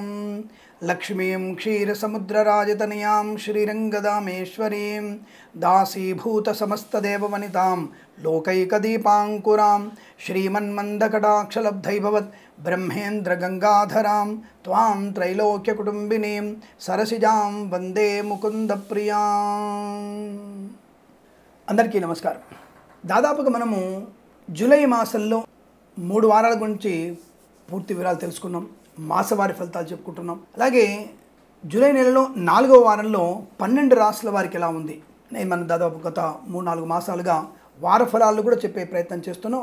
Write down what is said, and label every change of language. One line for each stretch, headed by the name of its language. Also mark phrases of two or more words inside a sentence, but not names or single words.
Sanskrit: लक्ष्मीं क्षीरसमुद्रराजतनयां श्रीरङ्गदामेश्वरीं दासीभूतसमस्तदेववनितां लोकैकदीपाङ्कुरां श्रीमन्मन्दकटाक्षलब्धैभवत् ब्रह्मेन्द्रगङ्गाधरां त्वां त्रैलोक्यकुटुम्बिनीं सरसिजां वन्दे मुकुन्दप्रियां।
Telugu: అందరికీ నమస్కారం. దాదాపుగా మనము జూలై మాసంలో 3 వారాల గురించి పూర్తి వివరాలు తెలుసుకున్నాం. మాసవారి ఫలితాలు చెప్పుకుంటున్నాం. అలాగే జూలై నెలలో 4వ వారంలో 12 రాశుల వారికి ఎలా ఉంది నేను మనం దాదాపు గత 3-4 మాసాలుగా వార ఫలాలు కూడా చెప్పే ప్రయత్నం చేస్తున్నాం.